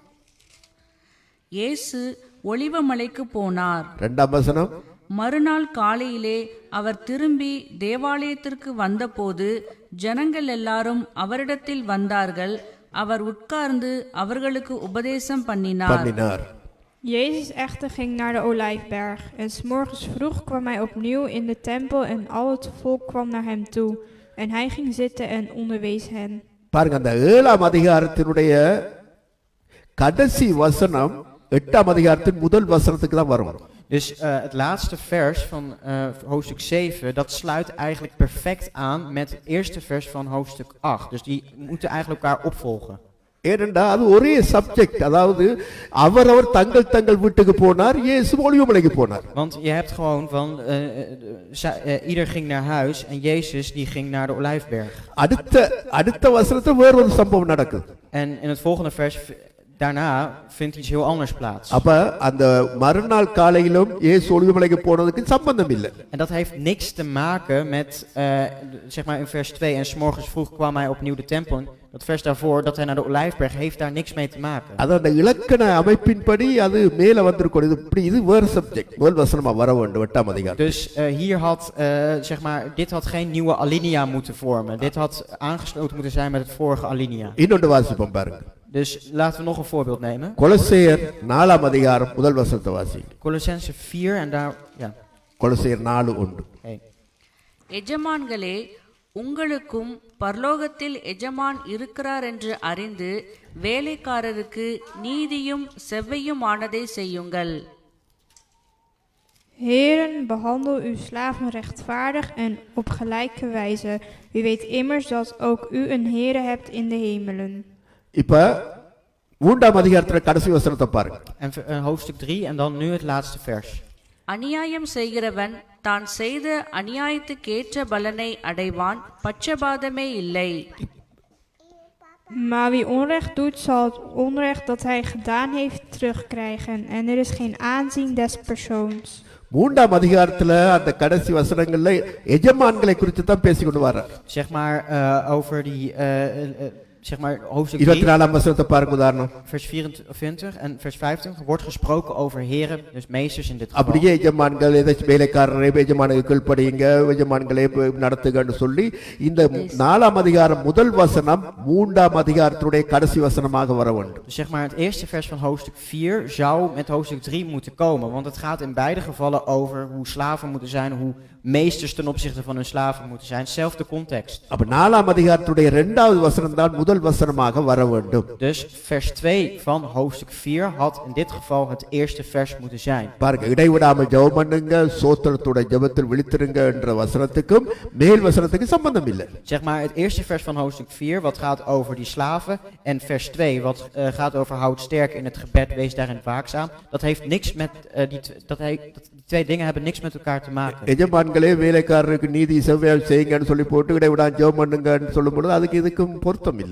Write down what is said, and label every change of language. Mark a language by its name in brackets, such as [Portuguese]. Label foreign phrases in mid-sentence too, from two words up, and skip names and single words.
[Tamil] இயேசு ஒலிவமலைக்கு போனார். 2ஆம் வசனம். மறுநாள் காலையிலே அவர் திரும்பி தேவாலயத்திற்கு வந்தபோது ஜனங்கள் எல்லாரும் அவரிடத்தில் வந்தார்கள். அவர் உட்கார்ந்து அவர்களுக்கு உபதேசம் பண்ணினார். [Dutch] Jezus echter ging naar de Olijfberg en 's morgens vroeg kwam hij opnieuw in de tempel en al het volk kwam naar hem toe en hij ging zitten en onderwees hen. [Tamil] பாருங்க, அந்த 7ஆம் அதிகாரத்தினுடைய கடைசி வசனம் 8ஆம் அதிகாரத்தின் முதல் வசனத்துக்கு தான் வரும். [Dutch] Dus het laatste vers van hoofdstuk 7, dat sluit eigenlijk perfect aan met het eerste vers van hoofdstuk 8. Dus die moeten eigenlijk elkaar opvolgen. [Tamil] ஏனென்றா அது ஒரே சப்ஜெக்ட், அதாவது அவரவர் தங்கள் வீட்டுக்கு போனார், இயேசு ஒலிவமலைக்கு போனார். [Dutch] Want je hebt gewoon van ieder ging naar huis en Jezus die ging naar de Olijfberg. [Tamil] அடுத்த வசனத்துல வேற ஒரு சம்பவம் நடக்குது. [Dutch] En in het volgende vers daarna vindt iets heel anders plaats. [Tamil] அப்ப அந்த மறுநாள் காலையிலும் இயேசு ஒலிவமலைக்கு போனதுக்கு சம்பந்தம் இல்லை. [Dutch] En dat heeft niks te maken met zeg maar in vers 2 en 's morgens vroeg kwam hij opnieuw de tempel. Dat vers daarvoor dat hij naar de Olijfberg heeft daar niks mee te maken. [Tamil] அது அந்த இலக்கண அமைப்பின்படி அது மேல வந்திருக்கும். இது வேற சப்ஜெக்ட், முதல் வசனமா வர வேண்டும் 8ஆம் அதிகாரம். [Dutch] Dus hier had zeg maar dit had geen nieuwe alinea moeten vormen. Dit had aangesloten moeten zijn met het vorige alinea. [Tamil] இன்னொன்று வாசிப்போம் பாருங்க. [Dutch] Dus laten we nog een voorbeeld nemen. [Tamil] கொலோசியர் 4ஆம் அதிகாரம் முதல் வசனத்தை வாசிங்க. [Dutch] Colossenzen 4 en daar ja. [Tamil] கொலோசியர் 4:1. Hey. எஜமான்களே, உங்களுக்கும் பரலோகத்தில் எஜமான் இருக்கிறார் என்று அறிந்து வேலைக்காரருக்கு நீதியும் செவ்வையுமானதை செய்யுங்கள். [Dutch] Heren, behandel uw slaven rechtvaardig en op gelijke wijze. U weet immers dat ook u een Heere hebt in de hemelen. [Tamil] இப்ப 3ஆம் அதிகாரத்துல கடைசி வசனத்தை பாருங்க. [Dutch] En hoofdstuk 3 en dan nu het laatste vers. [Tamil] அநியாயம் செய்கிறவன் தான் செய்த அநியாயத்துக்கேற்ற பலனை அடைவான், பட்சபாதமே இல்லை. [Dutch] Maar wie onrecht doet, zal het onrecht dat hij gedaan heeft terugkrijgen. En er is geen aanzien des persoons. [Tamil] மூன்றாம் அதிகாரத்துல அந்த கடைசி வசனங்கள்ல எஜமான்களை குறித்து தான் பேசிக்கொண்டு வர்றார். [Dutch] Zeg maar over die, zeg maar hoofdstuk 3, [Tamil] 24ஆம் வசனத்தை பாருங்க உதாரணம். [Dutch] vers 24 en vers 25 wordt gesproken over heren, dus meesters in dit geval. [Tamil] அப்படியே எஜமான்கள் ஏதாச்சும் வேலைக்காரரை எஜமானுக்கு கீழ்ப்படியுங்க, எஜமான்களை நடத்துகன்னு சொல்லி இந்த 4ஆம் அதிகாரம் முதல் வசனம் 3ஆம் அதிகாரத்துடைய கடைசி வசனமாக வர வேண்டும். [Dutch] Dus zeg maar het eerste vers van hoofdstuk 4 zou met hoofdstuk 3 moeten komen, want het gaat in beide gevallen over hoe slaven moeten zijn, hoe meesters ten opzichte van hun slaven moeten zijn. Zelfde context. [Tamil] அப்ப 4ஆம் அதிகாரத்துடைய 2வது வசனம் தான் முதல் வசனமாக வர வேண்டும். [Dutch] Dus vers 2 van hoofdstuk 4 had in dit geval het eerste vers moeten zijn. [Tamil] பாருங்க, இடைவிடாமல் ஜெபம் பண்ணுங்க, சோத்திரத்தோட ஜெபத்தில் விழித்திருங்க என்ற வசனத்துக்கும் மேல் வசனத்துக்கும் சம்பந்தம் இல்லை. [Dutch] Zeg maar het eerste vers van hoofdstuk 4 wat gaat over die slaven en vers 2 wat gaat over houd sterk in het gebed, wees daarin waakzaam. Dat heeft niks met die twee dingen hebben niks met elkaar te maken. [Tamil] எஜமான்களே வேலைக்காரருக்கு நீதி செவ்வாய் செய்யுங்கன்னு சொல்லி போட்டு இடைவிடாமல் ஜெபம் பண்ணுங்கன்னு சொல்லும்போது அதுக்கு இதுக்கும் பொருத்தம் இல்லை.